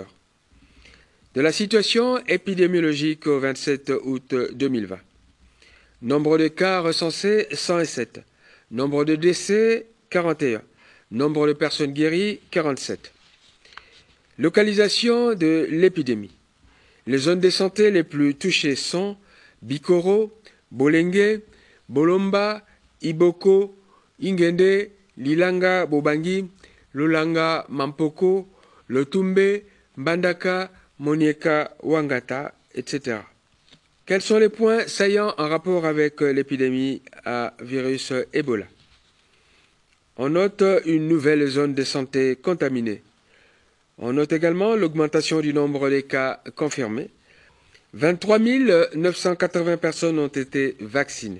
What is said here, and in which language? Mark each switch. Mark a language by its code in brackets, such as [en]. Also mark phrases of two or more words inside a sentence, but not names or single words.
[fr] De la situation épidémiologique au 27 août 2020. Nombre de cas recensés 107. Nombre de décès 41. Nombre de personnes guéries 47. Localisation de l'épidémie. Les zones de santé les plus touchées sont Bikoro, Bolenge, Bolomba, Iboko, Ingende, Lilanga, Bobangi, Lolanga, Mampoko, Lotumbe, Mbandaka, Monieka, Wangata, etc. Quels sont les points saillants en rapport avec l'épidémie à virus Ebola? On note une nouvelle zone de santé contaminée. On note également l'augmentation du nombre des cas confirmés. 23 980 personnes ont été vaccinées.